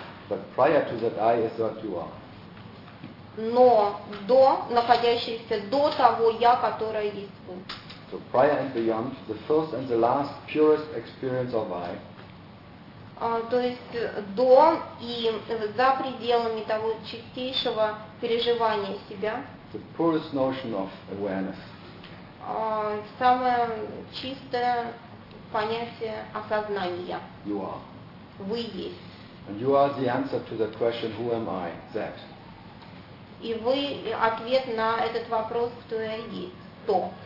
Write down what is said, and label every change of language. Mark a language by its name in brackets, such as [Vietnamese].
[English] But prior to that I is what you are. [Russian] Но до, находящееся до того я, которое есть вы. [English] So prior and beyond, the first and the last purest experience of I. [Russian] То есть до и за пределами того чистейшего переживания себя. [English] The purest notion of awareness. [Russian] Самое чистое понятие осознания. [English] You are. [Russian] Вы есть. [English] And you are the answer to the question, who am I? That. [Russian] И вы ответ на этот вопрос, кто я есть, кто.